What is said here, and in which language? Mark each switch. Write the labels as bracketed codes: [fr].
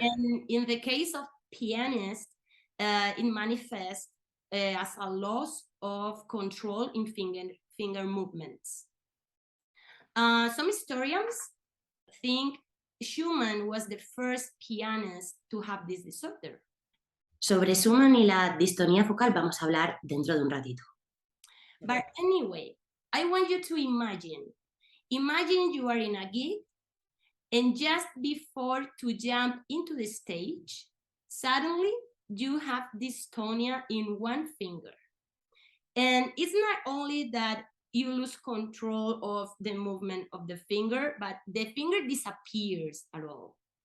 [en] And in the case of pianists, it manifests as a loss of control in finger movements. Some historians think Schumann was the first pianist to have this disorder. [es] Sobre Schumann y la distonía focal vamos a hablar dentro de un ratito. [en] Okay. But anyway, I want you to imagine you are in a gig, and just before to jump into the stage, suddenly you have dystonia in one finger. And it's not only that you lose control of the movement of the finger, but the finger disappears at all.